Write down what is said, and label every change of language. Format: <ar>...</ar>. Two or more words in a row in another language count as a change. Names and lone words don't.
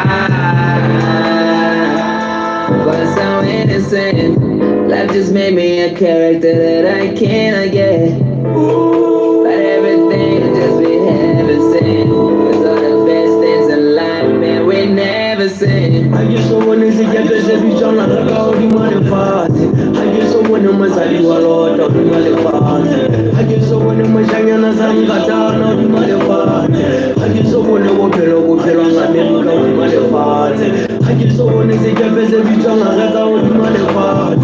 <en>But so innocent. Life just made me a character that I cannot get. But everything just be heaven sent. 'Cause all the best things in life, man, we never seen.</en> <st>Ha ke so bone sekepe se bitswang ngaka hodima lefatshe. Ha ke so bone mosadi wa lota hodima lefatshe. Ha ke so bone moshanyana sa nkatana hodima lefatshe. Ha ke so bone bophelo ng'Amerika hodima lefatshe. Ha ke so bone sekepe se bitswang ngaka hodima lefatshe.</st>